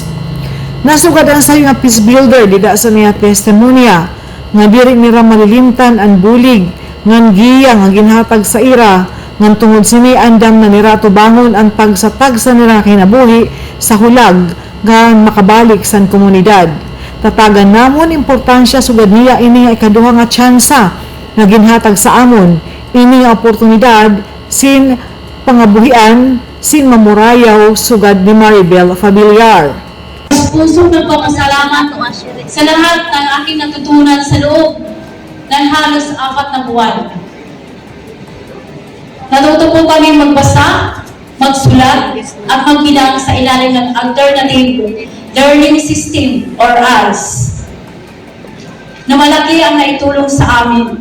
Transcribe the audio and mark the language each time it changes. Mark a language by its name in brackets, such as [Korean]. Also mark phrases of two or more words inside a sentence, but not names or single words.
[Waray] Nasugad ang sayo nga peace builder dida sa niya testimonya, nga diri nira malilimtan ang bulig, ngan giya nga ginhatag sa ira, ngan tungod sini andam na nira tubangon ang pagsatag sa nira kinabuhi sa hulag nga makabalik sa komunidad. Tatagan namon importansya sugad niya ini nga ikaduha nga tsansa nga ginhatag sa amon, ini nga oportunidad sin pangabuhian sin mamurayaw sugad ni Maribel Familiar. [Filipino] Pusong nagpapasalamat sa lahat ng aking natutunan sa loob ng halos 4 na buwan. Natuto po kami magbasa, magsulat, at magbilang sa ilalim ng [English] alternative learning system [Filipino] or ALS na malaki ang naitulong sa amin.